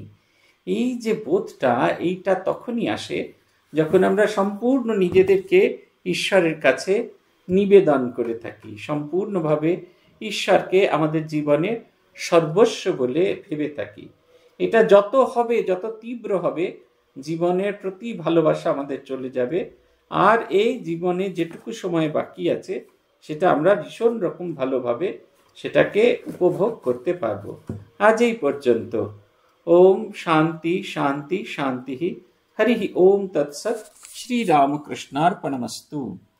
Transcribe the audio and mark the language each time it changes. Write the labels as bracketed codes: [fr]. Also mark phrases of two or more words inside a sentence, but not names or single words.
[bn] এই যে বোধটা, এইটা তখনই আসে যখন আমরা সম্পূর্ণ নিজেদেরকে ঈশ্বরের কাছে নিবেদন করে থাকি, সম্পূর্ণভাবে ঈশ্বরকে আমাদের জীবনে সর্বস্ব বলে ভেবে থাকি। এটা যত হবে, যত তীব্র হবে, জীবনের প্রতি ভালোবাসা আমাদের চলে যাবে, আর এই জীবনে যেটুকু সময় বাকি আছে সেটা আমরা ভীষণ রকম ভালোভাবে সেটাকে উপভোগ করতে পারবো। আজ এই পর্যন্ত। [sa] ओम शांति शांति शांति। हरि ओम तत्सत्। श्री रामकृष्णार्पणमस्तु।